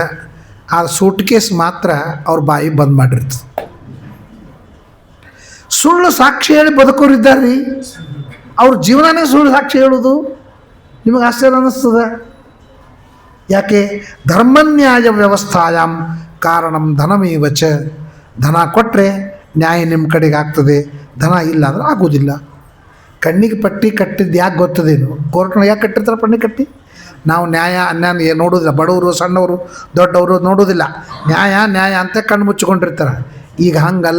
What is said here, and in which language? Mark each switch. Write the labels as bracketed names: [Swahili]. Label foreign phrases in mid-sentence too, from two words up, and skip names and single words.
[Kannada] ಆ ಸೂಟ್ ಕೇಸ್ ಮಾತ್ರ ಅವ್ರ ಬಾಯಿ ಬಂದ್ ಮಾಡಿರ್ತದೆ. ಸುಳ್ಳು ಸಾಕ್ಷಿ ಹೇಳಿ ಬದುಕೋರಿದ್ದಾರೆ ರೀ. ಅವ್ರ ಜೀವನನೇ ಸುಳ್ಳು ಸಾಕ್ಷಿ ಹೇಳೋದು. ನಿಮಗೆ ಆಶ್ಚರ್ಯ ಅನ್ನಿಸ್ತದೆ. [Sanskrit] ಯಾಕೆ? ಧರ್ಮನ್ಯಾಯ ವ್ಯವಸ್ಥಾಯಾಮ್ ಕಾರಣಂ ಧನಮೇವ ಚ. [Kannada] ಧನ ಕೊಟ್ಟರೆ ನ್ಯಾಯ ನಿಮ್ಮ ಕಡೆಗೆ ಆಗ್ತದೆ, ಧನ ಇಲ್ಲ ಅಂದ್ರೆ ಆಗೋದಿಲ್ಲ. ಕಣ್ಣಿಗೆ ಪಟ್ಟಿ ಕಟ್ಟಿದ್ದು ಯಾಕೆ ಗೊತ್ತದೇನು? ಕೋರ್ಟ್ನಾಗ ಯಾಕೆ ಕಟ್ಟಿರ್ತಾರೆ ಪಟ್ಟಿ ಕಟ್ಟಿ? ನಾವು ನ್ಯಾಯ ಅನ್ಯಾಯ ನೋಡೋದಿಲ್ಲ. ಬಡವರು ಸಣ್ಣವರು ದೊಡ್ಡವರು ನೋಡೋದಿಲ್ಲ. ನ್ಯಾಯ ನ್ಯಾಯ ಅಂತ ಕಣ್ಣು ಮುಚ್ಚಿಕೊಂಡಿರ್ತಾರೆ. ಈಗ ಹಂಗಲ್ಲ.